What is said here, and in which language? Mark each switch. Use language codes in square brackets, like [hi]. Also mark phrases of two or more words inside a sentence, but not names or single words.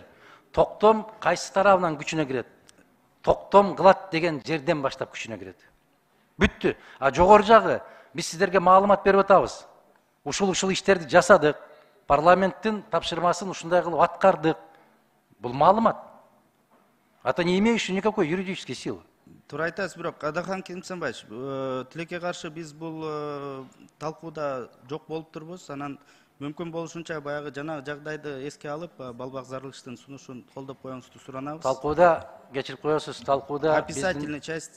[ky] Токтом кайсы тарабынан күчүнө кирет? Токтом кылат деген жерден баштап күчүнө кирет. Бүттү. А жогору жагы биз сиздерге маалымат берип атабыз. Ушул иштерди жасадык. Парламенттин тапшырмасын ушундай кылып аткардык. Бул маалымат. [ru] Это не имеющий никакой юридической силы. [ky] Туура айтасыз, бирок Адахан Кемсенбаевич, тилекке каршы биз бул талкууда жок болуп турбуз. Анан мүмкүн болушунча баягы жана жагдайды эске алып, Балбак Зарылычтын сунушун колдоп коюңузду суранабыз. Талкууда, кечирип коесуз, [ru] описательный часть